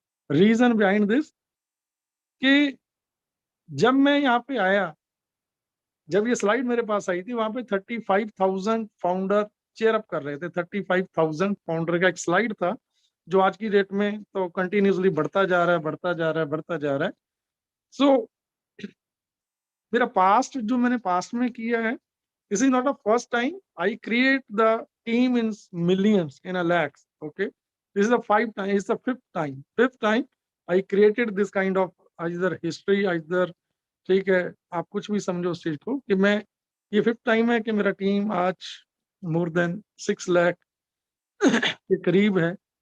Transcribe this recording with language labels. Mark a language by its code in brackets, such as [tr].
[en] reason behind this [hi] कि जब मैं यहाँ पे आया, जब ये स्लाइड मेरे पास आई थी, वहां पे 35,000 फाउंडर चेयर अप कर रहे थे। 35,000 फाउंडर का एक स्लाइड था, जो आज की डेट में तो कंटिन्यूसली बढ़ता जा रहा है, बढ़ता जा रहा है, बढ़ता जा रहा है। सो मेरा पास्ट, जो मैंने पास्ट में किया है, [en] this is not a first time I create the team in millions, in a lakhs. Okay, this is the fifth time I created this kind of either history, either, [hi] ठीक है, आप कुछ भी समझो उस चीज को, कि मैं, ये 5th टाइम है कि मेरा टीम आज मोर देन 6 लाख के करीब है।